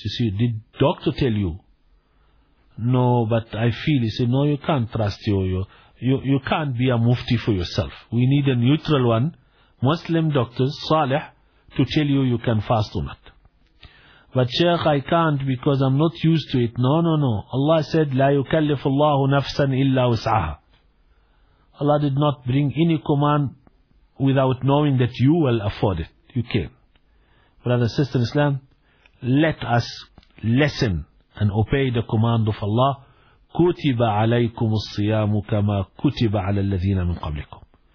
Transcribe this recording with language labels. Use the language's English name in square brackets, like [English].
[English] You see, did doctor tell you? No, but I feel. He said, no, you can't trust you can't be a mufti for yourself. We need a neutral one, Muslim doctor, Saleh, to tell you can fast or not. But Sheikh, I can't because I'm not used to it. No. Allah said, [Arabic] لا يكلف الله نفسا إلا وسعها. [English] Allah did not bring any command without knowing that you will afford it. You can. Brother and sister in Islam, let us listen and obey the command of Allah. [Arabic] كُتِبَ عَلَيْكُمُ الصِّيَامُ كَمَا كُتِبَ عَلَى الَّذِينَ مِنْ قَبْلِكُمْ.